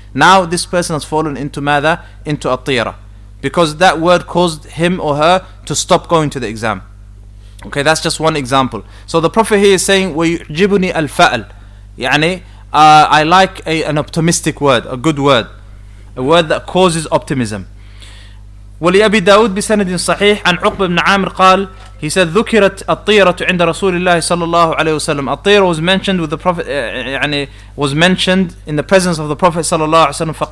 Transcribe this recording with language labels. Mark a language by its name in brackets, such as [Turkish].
[English] Now this person has fallen into ماذا? Into الطيرة. Because that word caused him or her to stop going to the exam. Okay, that's just one example. So the Prophet here is saying, [Arabic] وَيُعْجِبُنِي الْفَأَلْ, [English] يعني, I like an optimistic word, a good word, a word that causes optimism. [Arabic] ولأبي داود بسند صحيح عن عقبة بن عامر قال, [English] he said, [Arabic] ذكرت الطيرة عند رسول الله صلى الله عليه وسلم. [English] الطيرة was mentioned with the Prophet, يعني, was mentioned in the presence of the Prophet صلى الله عليه وسلم.